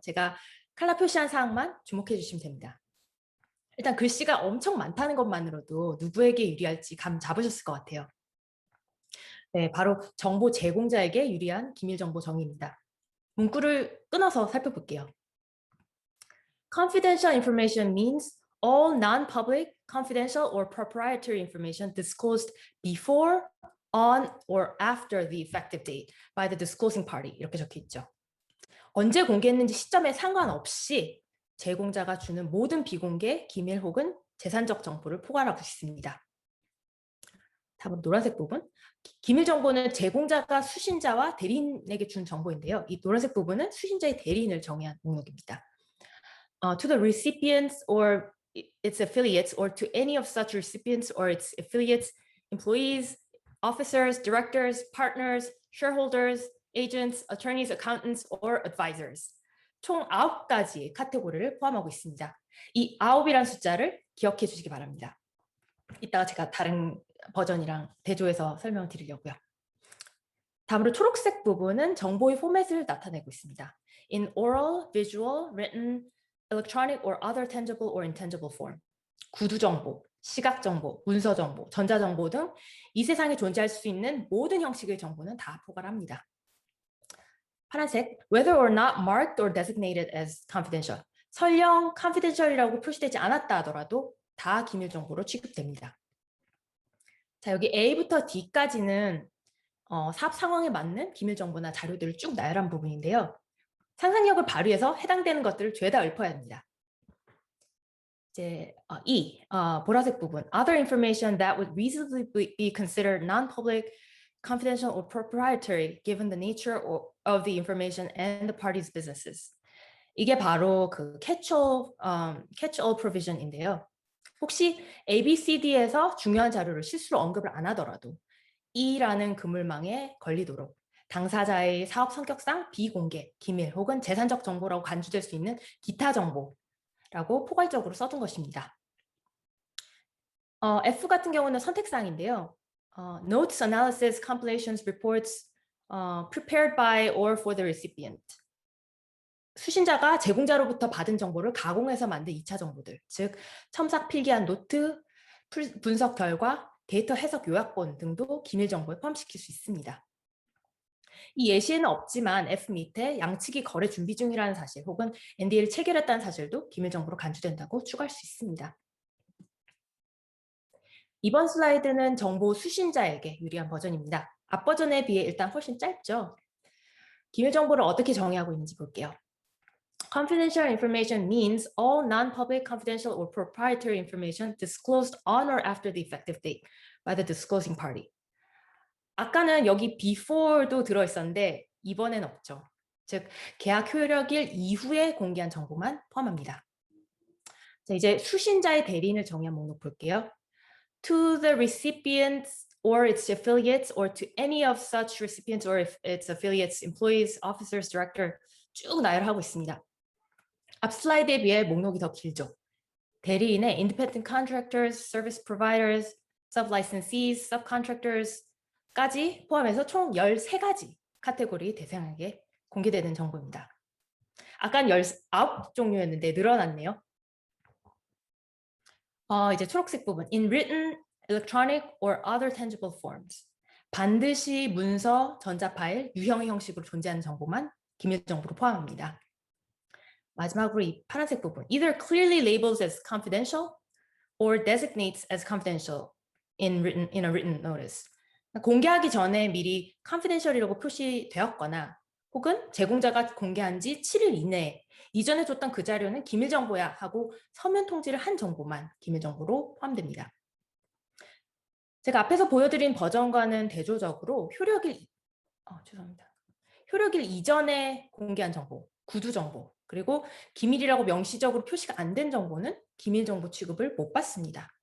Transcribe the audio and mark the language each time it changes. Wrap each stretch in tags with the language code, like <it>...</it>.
<ko>제가 칼라 표시한 사항만 주목해 주시면 됩니다. 일단 글씨가 엄청 많다는 것만으로도 누구에게 유리할지 감 잡으셨을 것 같아요. 네, 바로 정보 제공자에게 유리한 기밀 정보 정의입니다. 문구를 끊어서 살펴볼게요.</ko> <en>Confidential information means all non-public, confidential, or proprietary information disclosed before, on, or after the effective date by the disclosing party.</en> <ko>이렇게 적혀 있죠. 언제 공개했는지 시점에 상관없이 제공자가 주는 모든 비공개, 기밀 혹은 재산적 정보를 포괄하고 있습니다. 다음으로 노란색 부분. 기밀 정보는 제공자가 수신자와 대리인에게 준 정보인데요. 이 노란색 부분은 수신자의 대리인을 정의한 목록입니다.</ko> <en>To the recipients or its affiliates or to any of such recipients or its affiliates, employees, officers, directors, partners, shareholders, agents, attorneys, accountants, or advisors.</en> <ko>총 9가지의 카테고리를 포함하고 있습니다. 이 9이라는 숫자를 기억해 주시기 바랍니다. 이따가 제가 다른 버전이랑 대조해서 설명을 드리려고요. 다음으로 초록색 부분은 정보의 포맷을 나타내고 있습니다.</ko> <en>In oral, visual, written, electronic or other tangible or intangible form.</en> <ko>구두 정보, 시각 정보, 문서 정보, 전자 정보 등 이 세상에 존재할 수 있는 모든 형식의 정보는 다 포괄합니다. 파란색,</ko> <en>whether or not marked or designated as confidential.</en> <ko>설령 confidential이라고 표시되지 않았다 하더라도 다 기밀 정보로 취급됩니다. 자, 여기 A부터 D까지는 사업 상황에 맞는 기밀 정보나 자료들을 쭉 나열한 부분인데요. 상상력을 발휘해서 해당되는 것들을 죄다 읊어야 합니다. 이제 E, 보라색 부분.</ko> <en>Other information that would reasonably be considered non-public, confidential or proprietary given the nature of the information and the parties' businesses.</en> <ko>이게 바로 그 catch-all provision인데요. 혹시 ABCD에서 중요한 자료를 실수로 언급을 안 하더라도 E라는 그물망에 걸리도록 당사자의 사업 성격상 비공개, 기밀 혹은 재산적 정보라고 간주될 수 있는 기타 정보라고 포괄적으로 써둔 것입니다. F 같은 경우는 선택사항인데요.</ko> <en>Notes, analysis, compilations, reports prepared by or for the recipient.</en> <ko>수신자가 제공자로부터 받은 정보를 가공해서 만든 2차 정보들, 즉 첨삭 필기한 노트, 분석 결과, 데이터 해석 요약본 등도 기밀 정보에 포함시킬 수 있습니다. 이 예시에는 없지만 F 밑에 양측이 거래 준비 중이라는 사실 혹은 NDA를 체결했다는 사실도 기밀 정보로 간주된다고 추가할 수 있습니다. 이번 슬라이드는 정보 수신자에게 유리한 버전입니다. 앞 버전에 비해 일단 훨씬 짧죠. 기밀 정보를 어떻게 정의하고 있는지 볼게요.</ko> <en>Confidential information means all non-public, confidential, or proprietary information disclosed on or after the effective date by the disclosing party.</en> <ko>아까는 여기 before도 들어있었는데 이번엔 없죠. 즉 계약 효력일 이후에 공개한 정보만 포함합니다. 자, 이제 수신자의 대리인을 정의한 목록 볼게요.</ko> <en>to the recipients or its affiliates or to any of such recipients or if its affiliates, employees, officers, director</en> <ko>쭉 나열하고 있습니다. 앞 슬라이드에 비해 목록이 더 길죠. 대리인의 independent contractors, service providers, sub-licensees, subcontractors까지 포함해서 총 13가지 카테고리 대상에게 공개되는 정보입니다. 아까 19종류였는데 늘어났네요. 이제 초록색 부분.</ko> <en>In written, electronic or other tangible forms.</en> <ko>반드시 문서, 전자파일, 유형의 형식으로 존재하는 정보만 기밀 정보로 포함합니다. 마지막으로 이 파란색 부분.</ko> <en>Either clearly labels as confidential or designates as confidential in a written notice.</en> <ko>공개하기 전에 미리 confidential이라고 표시되었거나 혹은 제공자가 공개한 지 7일 이내에 이전에 줬던 그 자료는 기밀 정보야 하고 서면 통지를 한 정보만 기밀 정보로 포함됩니다. 제가 앞에서 보여드린 버전과는 대조적으로 효력일 이전에 공개한 정보, 구두 정보, 그리고 기밀이라고 명시적으로 표시가 안 된 정보는 기밀 정보 취급을 못 받습니다.</ko>